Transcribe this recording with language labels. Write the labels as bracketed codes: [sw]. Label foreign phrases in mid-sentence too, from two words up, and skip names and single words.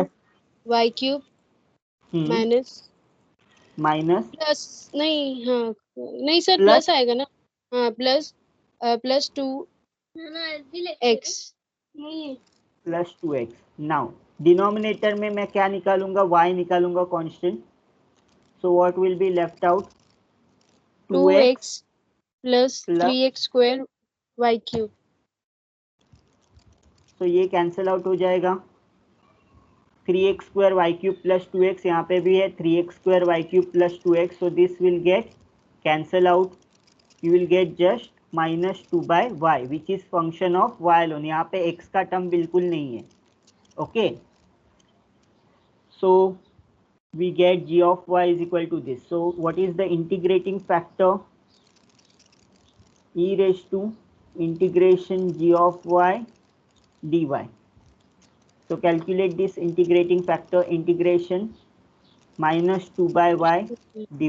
[en] y cube minus [hi] प्लस नहीं, हाँ नहीं सर, प्लस आएगा ना. हाँ प्लस 2x प्लस 2x. [en] now denominator [hi] में मैं क्या निकालूंगा? y निकालूंगा कांस्टेंट. [en] so what will be left out? 2x plus 3x square y cube. [hi] तो ये [en] cancel out [hi] हो जाएगा. [en] 3x square y cube plus 2x, [hi] यहाँ पे भी है [en] 3x square y cube plus 2x. So this will get cancel out. You will get just -2 by y, which is function of y alone. [hi] यहाँ पे x का टर्म बिल्कुल नहीं है. [en] Okay. So we get g of y is equal to this. So what is the integrating factor? E raised to integration g of y dy. So calculate this integrating factor, integration minus 2 by y dy.